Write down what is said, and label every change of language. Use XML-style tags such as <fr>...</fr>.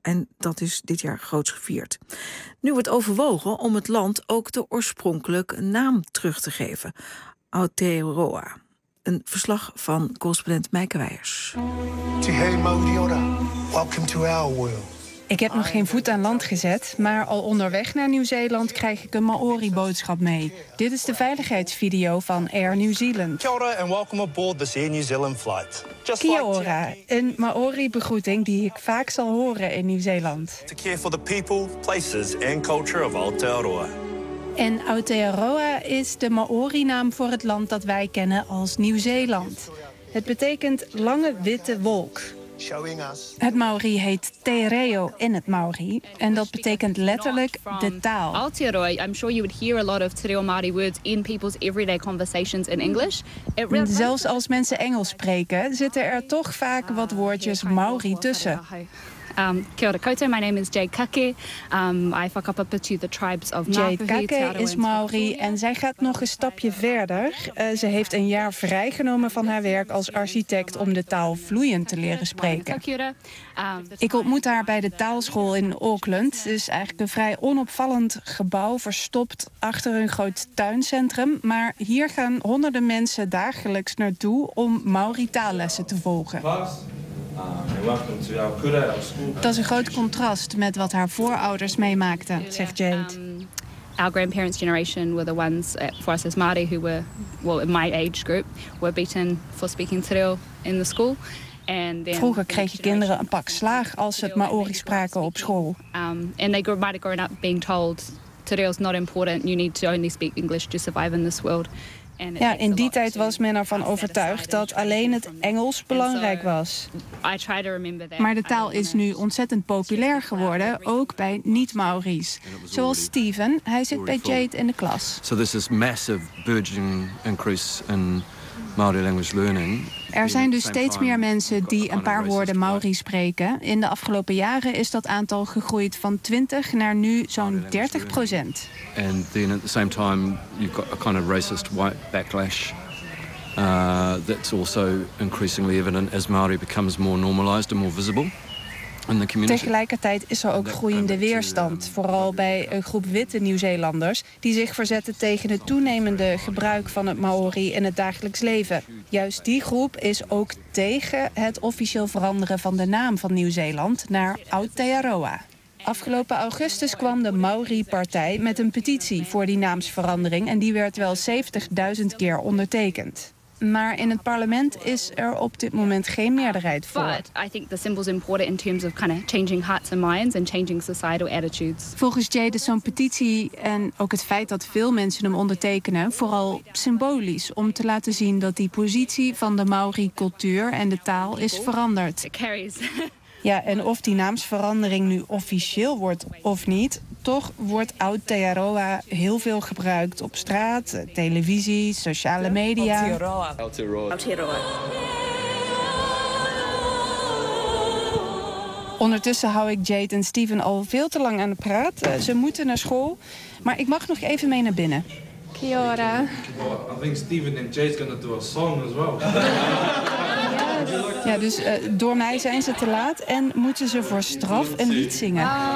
<nl>En dat is dit jaar groots gevierd. Nu wordt overwogen om het land ook de oorspronkelijke naam terug te geven. Aotearoa. Een verslag van correspondent Meike Weijers.</nl> <en>Welcome to our world.</en> <nl>Ik heb nog geen voet aan land gezet, maar al onderweg naar Nieuw-Zeeland krijg ik een Maori-boodschap mee. Dit is de veiligheidsvideo van Air New Zealand.</nl> <mi>Kia ora</mi> <en>and welcome aboard this Air New Zealand flight.</en> <mi>Kia ora,</mi> <nl>een Maori-begroeting die ik vaak zal horen in Nieuw-Zeeland.</nl> <en>To care for the people, places and culture of Aotearoa.</en> <nl>En Aotearoa is de Maori-naam voor het land dat wij kennen als Nieuw-Zeeland. Het betekent lange witte wolk. Het Maori heet Te Reo in het Maori. En dat betekent letterlijk de taal.</nl> <en>Aotearoa, I'm sure you would hear a lot of Te Reo Maori words in people's everyday conversations in English.</en> <nl>Zelfs als mensen Engels spreken, zitten er toch vaak wat woordjes Maori tussen.</nl> <mi>Kia ora koutou,</mi> <en>my name is Jay Kake. I whakapapa to the tribes of</en> <nl>Jay Kake is Maori en zij gaat nog een stapje verder. Ze heeft een jaar vrijgenomen van haar werk als architect om de taal vloeiend te leren spreken. Ik ontmoet haar bij de taalschool in Auckland. Het is eigenlijk een vrij onopvallend gebouw, verstopt achter een groot tuincentrum. Maar hier gaan honderden mensen dagelijks naartoe om Maori taallessen te volgen. Dat is een groot contrast met wat haar voorouders meemaakten, zegt Jade.</nl> <en>Our grandparents' generation were the ones for us as Māori who were, well, in my age group, were beaten for speaking Te Reo in the school.</en> <nl>Vroeger kregen kinderen een pak slaag als ze het Maori spraken op school.</nl> <en>And they might have grown up being told Te Reo is not important. You need to only speak English to survive in this world.</en> <nl>Ja, in die tijd was men ervan overtuigd dat alleen het Engels belangrijk was. Maar de taal is nu ontzettend populair geworden, ook bij niet-Maori's. Zoals Steven, hij zit bij Jade in de klas.</nl> <en>So this is massive burgeoning increase in Maori language learning.</en> <nl>Er zijn dus steeds meer mensen die een paar woorden Maori spreken. In de afgelopen jaren is dat aantal gegroeid van 20 naar nu zo'n 30%.</nl> <en>And then at the same time you've got a kind of racist white backlash. That's also increasingly evident as Maori becomes more normalized and more visible.</en> <nl>Tegelijkertijd is er ook groeiende weerstand, vooral bij een groep witte Nieuw-Zeelanders die zich verzetten tegen het toenemende gebruik van het Maori in het dagelijks leven. Juist die groep is ook tegen het officieel veranderen van de naam van Nieuw-Zeeland naar Aotearoa. Afgelopen augustus kwam de Maori-partij met een petitie voor die naamsverandering en die werd wel 70.000 keer ondertekend. Maar in het parlement is er op dit moment geen meerderheid voor.</nl> <en>But I think the symbol is important in terms of kind of changing hearts and minds and changing societal attitudes.</en> <nl>Volgens Jade is zo'n petitie en ook het feit dat veel mensen hem ondertekenen vooral symbolisch om te laten zien dat die positie van de Maori cultuur en de taal is veranderd. Ja, en of die naamsverandering nu officieel wordt of niet, toch wordt Aotearoa heel veel gebruikt op straat, televisie, sociale media.</nl> <mi>Aotearoa.</mi> <nl>Ondertussen hou ik Jade en Steven al veel te lang aan de praat. Ze moeten naar school, maar ik mag nog even mee naar binnen.</nl> <mi>Kia ora.</mi> <en>I think Steven and Jade gonna do a song as well.</en> <nl>Ja, dus door mij zijn ze te laat en moeten ze voor straf een lied zingen.</nl>